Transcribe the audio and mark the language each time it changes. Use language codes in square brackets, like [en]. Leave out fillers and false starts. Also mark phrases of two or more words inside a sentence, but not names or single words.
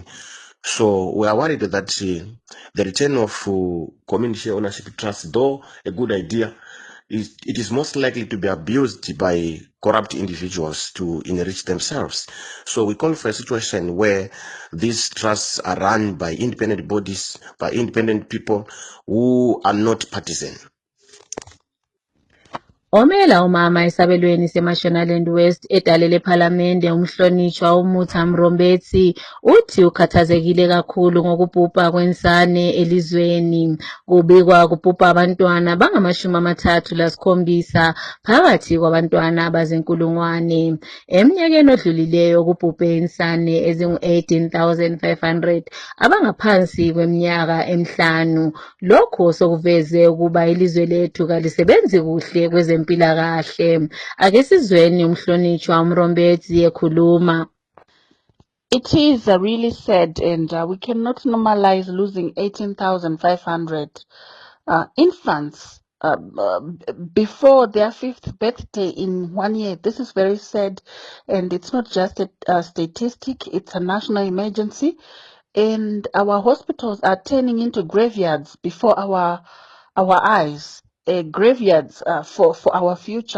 [en] So we are worried that the return of community ownership trust, though a good idea, it is most likely to be abused by corrupt individuals to enrich themselves. So we call for a situation where these trusts are run by independent bodies, by independent people who are not partisan. [nd] Omela umama esabelweni seMashonaland West edale lephalamende umhlonishwa uMutha Mrombethi uthi ukhathazekile kakhulu ngokubhubha kwensane elizweni. Kubikwa kubhubha abantwana bangama-37 phakathi kwabantwana abazinkulungwane. Eminyakeni odlulileyo kubhubhe insane ezingu-18,500 abangaphansi kweminyaka emihlanu. Lokho sokuveze ukuba ilizwe lethu kalisebenzi kuhle kwezempilakahle. Ake sizweni umhlonishwa uMrombethi ekhuluma. [en] It is really sad, and we cannot normalize losing 18,500 infants before their 5th birthday in 1 year. This is very sad, and it's not just a statistic, it's a national emergency, and our hospitals are turning into graveyards before our eyes, graveyards for our future.